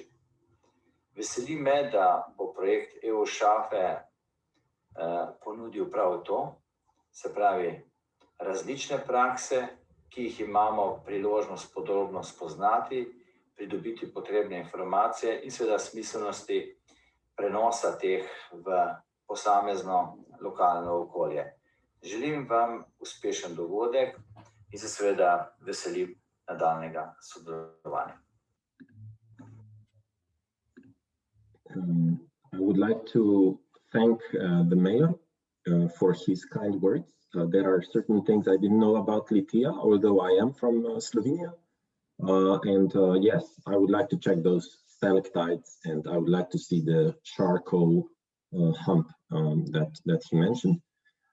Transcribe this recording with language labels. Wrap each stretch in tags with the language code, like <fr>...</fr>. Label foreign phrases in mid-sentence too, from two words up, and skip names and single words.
<sl>Veseli me, da bo projekt EU SHAFE ponudil prav to, se pravi različne prakse, ki jih imamo priložnost podrobno spoznati, pridobiti potrebne informacije in seveda smiselnosti prenosa teh v posamezno lokalno okolje. Želim vam uspešen dogodek in se seveda veselim nadaljnjega sodelovanja.</sl> <en>I would like to thank the mayor for his kind words. There are certain things I didn't know about Litija, although I am from Slovenia. Yes, I would like to check those stalactites, and I would like to see the charcoal hump that he mentioned.</en>